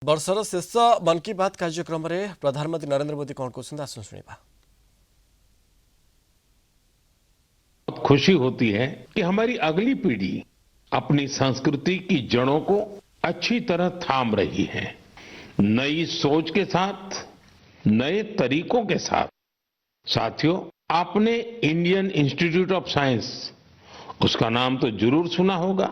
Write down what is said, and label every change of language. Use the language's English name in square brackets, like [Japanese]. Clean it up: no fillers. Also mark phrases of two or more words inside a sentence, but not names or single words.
[Odia] ବର୍ଷର ଶେଷ ମନ୍ କି ବାତ୍ କାର୍ଯ୍ୟକ୍ରମରେ ପ୍ରଧାନମନ୍ତ୍ରୀ ନରେନ୍ଦ୍ର ମୋଦି କ'ଣ କହୁଛନ୍ତି ଆସନ୍ତୁ ଶୁଣିବା। [Hindi] खुशी होती है कि हमारी अगली पीढ़ी अपनी संस्कृति की जड़ों को अच्छी तरह थाम रही है। नई सोच के साथ, नए तरीकों के साथ। साथियों, आपने इंडियन इंस्टीट्यूट ऑफ साइंस, उसका नाम तो जरूर सुना होगा।